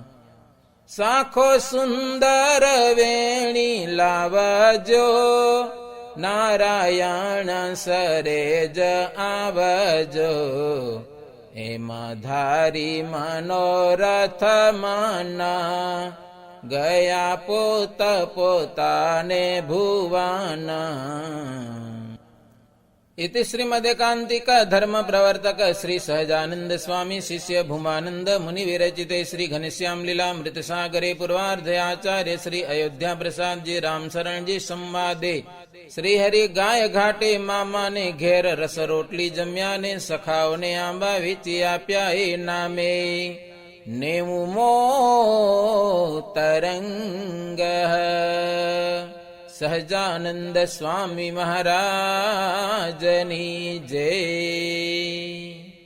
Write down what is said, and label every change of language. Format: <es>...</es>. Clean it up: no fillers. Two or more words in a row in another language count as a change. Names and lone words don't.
<gu>શાખો સુંદર વેણી લાવજો, નારાયણ સરેજ આવજો. એમાં ધારી મનોરથ માના, ગયા પોત પોતાને ભુવાના.</gu> <sa>इति श्रीमदेकांतिक धर्म प्रवर्तक श्री सहजानंद स्वामी शिष्य भूमानंद मुनि विरचिते श्री घनश्याम लीलामृत सागरे पूर्वार्धे आचार्य श्री अयोध्या प्रसाद जी राम शरण जी संवादे</sa> <gu>શ્રી હરિ ગાય ઘાટે મામા ને ઘેર રસ રોટલી જમ્યા ને સખાઓ ને આંબા વેચી આપ્યા એ નામે નેમુ મો તરંગ સહજાનંદ સ્વામી મહારાજની જય।</gu>